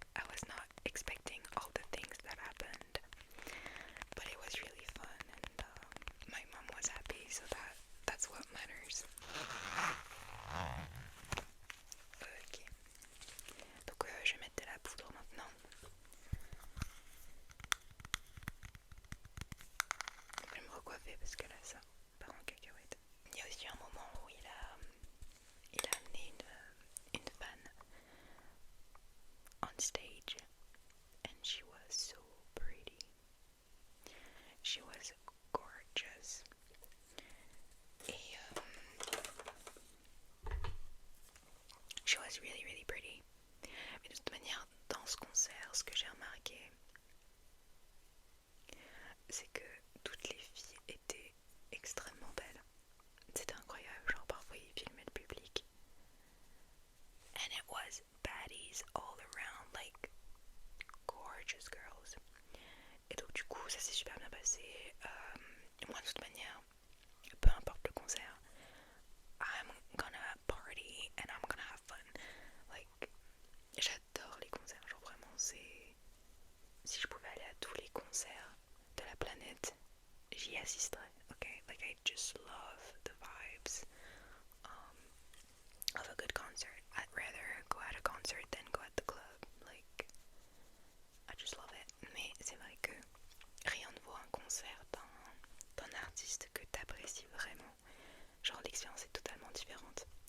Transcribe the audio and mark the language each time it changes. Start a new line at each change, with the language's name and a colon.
English: I was not expecting all the things that happened. But it was really fun and my mom was happy, so that's what matters. Ok.
French: Donc je vais mettre de la poudre maintenant. Je vais me recoiffer parce que là ça part en cacahuète. Il y a aussi un moment où il a amené une fan
English: on stage and she was so pretty. She was gorgeous. Et she was really really pretty.
French: Mais de toute manière, dans ce concert, ce que j'ai remarqué, c'est que toutes les filles étaient extrêmement belles. C'était incroyable, genre parfois ils filmaient le public.
English: And it was baddies all around, like gorgeous girls.
French: Et donc du coup ça s'est super bien passé. Moi de toute manière, peu importe le concert,
English: I'm gonna party and I'm gonna have fun.
French: Like, j'adore les concerts, genre vraiment c'est... Si je pouvais aller à tous les concerts de la planète, j'y assisterais, ok?
English: Like I just love the vibes of a good concert. I'd rather go at a concert than go at the club. Like, I just love it.
French: Mais c'est vrai que rien ne vaut un concert d'un artiste que t'apprécies vraiment. Genre l'expérience est totalement différente.